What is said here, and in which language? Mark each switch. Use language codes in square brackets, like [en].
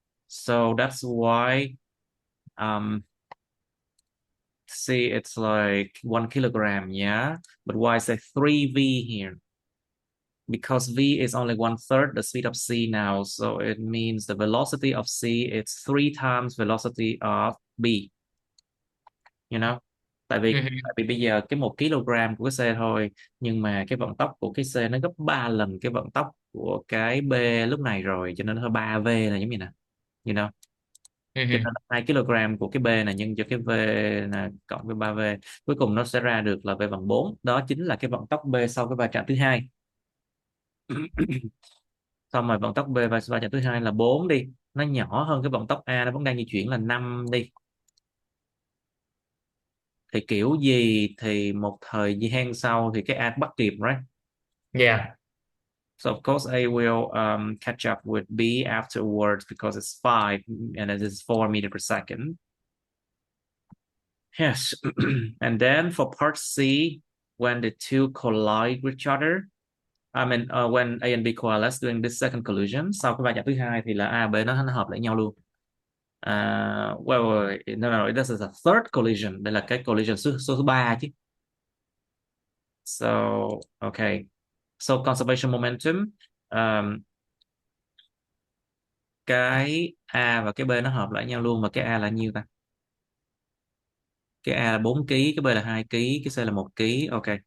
[en] So that's why C it's like 1 kilogram, yeah. But why is there 3V here? Because V is only 1/3 the speed of C now. So it means the velocity of C is 3 times velocity of B. You know? [vi] Tại vì bây giờ cái 1 kg của cái xe thôi, nhưng mà cái vận tốc của cái xe nó gấp 3 lần cái vận tốc của cái B lúc này rồi, cho nên nó 3V là giống như nè, [en] you know. [vi] Cho nên Mhm. là 2 kg của cái B này nhân cho cái V là cộng với 3V, cuối cùng nó sẽ ra được là V bằng 4. Đó chính là cái vận tốc B sau cái va chạm thứ hai. Xong rồi vận tốc B và va chạm thứ hai là 4 đi, nó nhỏ hơn cái vận tốc A, nó vẫn đang di chuyển là 5 đi, thì kiểu gì thì một thời gian sau thì cái A bắt kịp, right? [en] Yeah. So of course A will catch up with B afterwards because it's 5 and it is 4 meters per second. Yes. And then for part C, when the two collide with each other, I mean when A and B coalesce during this second collision, [vi] sau cái va chạm thứ hai thì là A B nó hợp lại nhau luôn. [en] Well, no, this is a third collision. [vi] Đây là cái collision số thứ ba chứ. [en] So, okay. So conservation momentum, [vi] um, cái A và cái B nó hợp lại nhau luôn, mà cái A là nhiêu ta? Cái A là 4 kg, cái B là 2 kg, cái C là 1 kg. Ok.